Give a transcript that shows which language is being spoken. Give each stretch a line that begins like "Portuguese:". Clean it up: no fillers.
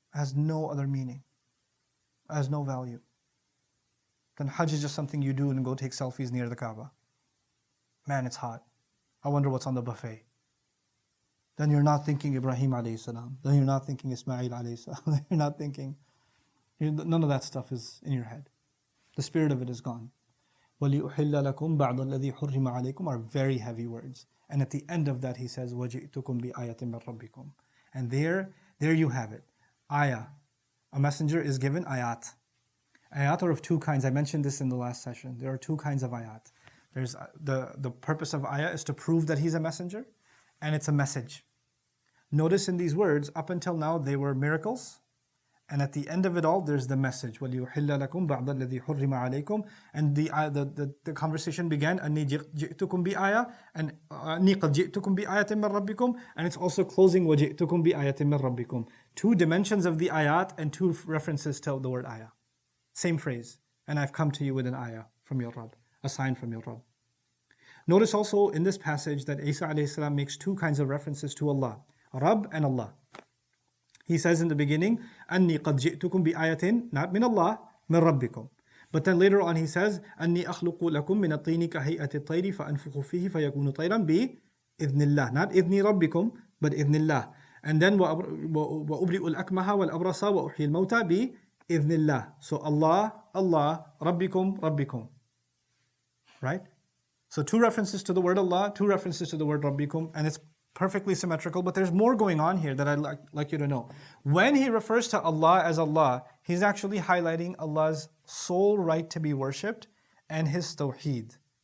English: It has no other meaning. It has no value. Then Hajj is just something you do and go take selfies near the Kaaba. Man, it's hot. I wonder what's on the buffet. Then you're not thinking Ibrahim alayhi salam. Then you're not thinking Ismail alayhi salam. You're not thinking. None of that stuff is in your head. The spirit of it is gone.
Arabic: وَلِيُحِلَّ لَكُمْ بَعْضَ الَّذِي حُرِّمَ عَلَيْكُمْ
English: are very heavy words. And at the end of that he says,
Arabic: وَجِئْتُكُمْ بِآيَةٍ مِّن رَبِّكُمْ.
English: And there you have it. Ayah. A messenger is given ayat. Ayat are of two kinds. I mentioned this in the last session. There are two kinds of ayat. There's the purpose of ayah is to prove that he's a messenger, and it's a message. Notice in these words, up until now they were miracles, and at the end of it all there's the message.
Arabic: وَلِيُحِلَّ لَكُمْ بَعْضَ الَّذِي حُرِّمَ عَلَيْكُمْ.
English: And the conversation began,
Arabic: أَنِّي جِئْتُكُمْ بِآيَةٍ, and أَنِّي قَدْ جِئْتُكُمْ بِآيَةٍ مِّن رَبِّكُمْ,
English: and it's also closing
Arabic: وَجِئْتُكُمْ بِآيَةٍ مِّن رَبِّكُمْ.
English: Two dimensions of the ayat and two references to the word ayah. Same phrase. And I've come to you with an ayah from your Rabb, a sign from your Rabb. Notice also in this passage that Isa alayhi salam makes two kinds of references to Allah, Rabb and Allah. He says in the beginning,
Arabic: أَنِّي قَدْ جِئْتُكُمْ بِآيَةٍ,
English: not min Allah, min Rabbikum. But then later on he says,
Arabic: أَنِّي أَخْلُقُ لَكُم مِّنَ الطِّينِ كَهَيْئَةِ الطَّيْرِ فَأَنفُخُ فِيهِ فَيَكُونُ طَيْرًا بِإِذْنِ اللَّهِ. Not إِذْنِ رَبِّكُم, but إِذْنِ اللَّهِ.
English: And then
Arabic: وَأُبْرِئُ الْأَكْمَهَ وَالْأَبْرَصَ وَأُحْيِي الْمَوْتَى بِإِذْنِ اللَّهِ.
English: So Allah, Rabbikum, Rabbikum. Right? So two references to the word Allah, two references to the word Rabbikum, and it's perfectly symmetrical, but there's more going on here that I'd like you to know. When he refers to Allah as Allah, he's actually highlighting Allah's sole right to be worshipped and his tawheed.